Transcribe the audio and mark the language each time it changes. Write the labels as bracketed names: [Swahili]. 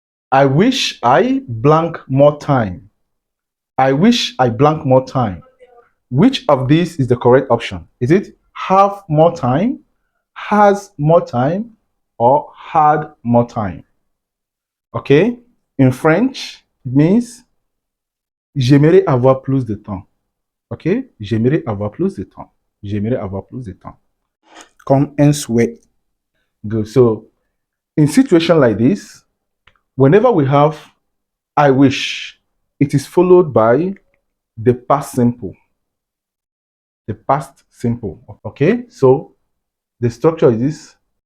[English] I wish I blank more time. I wish I blank more time. Which of these is the correct option? Is it have more time, has more time, or had more time? Okay? In French, it means [French] j'aimerais avoir plus de temps. [English] Okay? [French] J'aimerais avoir plus de temps. J'aimerais avoir plus de temps. Comme un souhait. Good. [English] So, in situation like this, whenever we have I wish, it is followed by the past simple. The past simple. Okay? So, the structure is this.